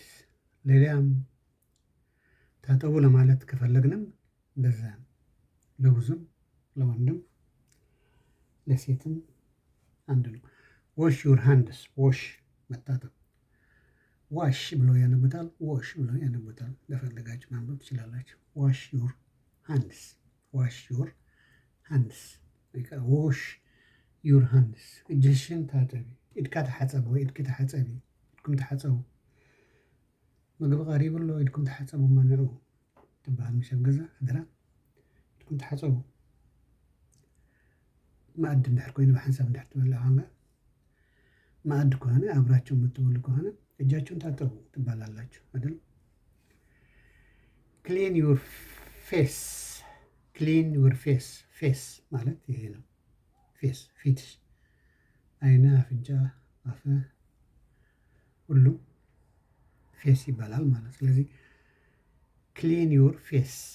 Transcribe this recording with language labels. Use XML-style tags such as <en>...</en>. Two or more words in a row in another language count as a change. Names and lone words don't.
<am>ሌላም ታጠቡ ለማለት ከፈለግንም እንደዛ ነው። ለብዙም ለወንድም ለሴትም አንድ ነው።</am> <en>wash your hands፣</en> <am>ዋሽ መታጠብ። ዋሽ ብለው ያነቡታል፣ ዋሽ ብለው ያነቡታል። ለፈለጋችሁ ማንበብ ትችላላችሁ።</am> <en>wash your hands፣ wash your hands፣ wash your hands።</en> <am>እጅሽን ታጠቢ።</am> <ti>ኢድካ ተሓፀብ ወይ ኢድኪ ተሓፀቢ፣ ኢድኩም ተሓፀቡ። ምግቢ ቀሪቡ ኣሎ ኢድኩም ተሓፀቡ መንዑ ትበሃል ምሸብ ገዛ ህድራ ኢድኩም ተሓፀቡ። ማእዲ እንድሕር ኮይኑ ብሓንሳብ እንድሕር ትበልዕ ኮንካ</ti> <am>ማእዲ ከሆነ አብራችሁ የምትበሉ ከሆነ እጃችሁን ታጠቡ ትባላላችሁ አይደል?</am> <en>clean your face፣ clean your face።</en> <am>ፌስ ማለት ይሄ ነው። ፌስ ፊት፣ አይነ፣ አፍንጫ፣ አፍ ሁሉ ፌስ ይባላል ማለት። ስለዚህ</am> <en>clean your face።</en>